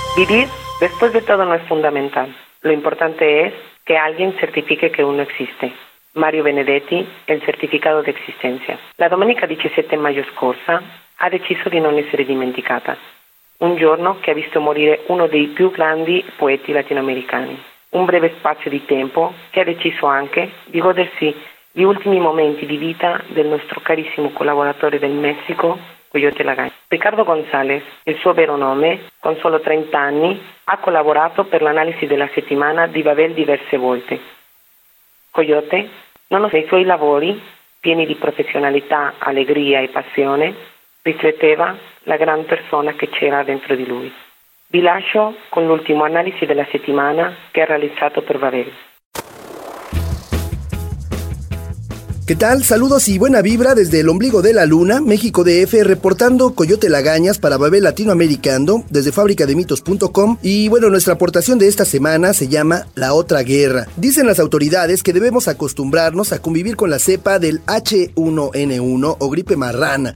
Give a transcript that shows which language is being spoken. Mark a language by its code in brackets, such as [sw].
[es] Vivir después de todo no es fundamental. Lo importante es que alguien certifique que uno existe. Mario Benedetti, el certificado de existencia. [it] La domenica 17 mayo scorsa ha deciso di non essere dimenticata. Un giorno che ha visto morire uno dei più grandi poeti latinoamericani. Un breve spazio di tempo che ha deciso anche di godersi gli ultimi momenti di vita del nostro carissimo collaboratore del Messico, Coyote Lagay. Riccardo González, il suo vero nome, con solo 30 anni, ha collaborato per l'analisi della settimana di Babel diverse volte. Coyote, nonostante i suoi lavori, pieni di professionalità, allegria e passione, rifletteva la gran persona che c'era dentro di lui. Vi lascio con l'ultimo analisi della settimana che ha realizzato per Babel. [es] ¿Qué tal? Saludos y buena vibra desde el ombligo de la luna, México DF, reportando Coyote Lagañas para Babel Latinoamericano desde fabricademitos.com. Y bueno, nuestra aportación de esta semana se llama La Otra Guerra. Dicen las autoridades que debemos acostumbrarnos a convivir con la cepa del H1N1 o gripe marrana.